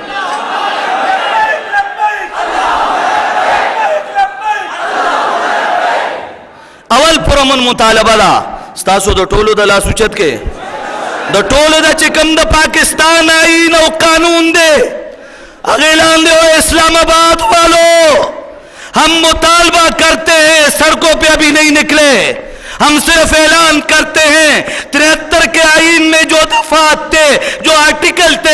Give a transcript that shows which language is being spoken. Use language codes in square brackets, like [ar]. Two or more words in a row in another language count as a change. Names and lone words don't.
[ps] اول پرمن مطالبه ده ستاسو د ټولو د لاس اوچت کې د ټولو د چې کوم د پاکستان آئین او قانون دی هغې لاندې و اسلام آباد والو [ur] ہم مطالبہ کرتے ہیں سڑکوں پہ ابھی نہیں نکلے ہم صرف اعلان کرتے ہیں 73 کے آئین میں جو دفعات تھے جو آرٹیکل تھے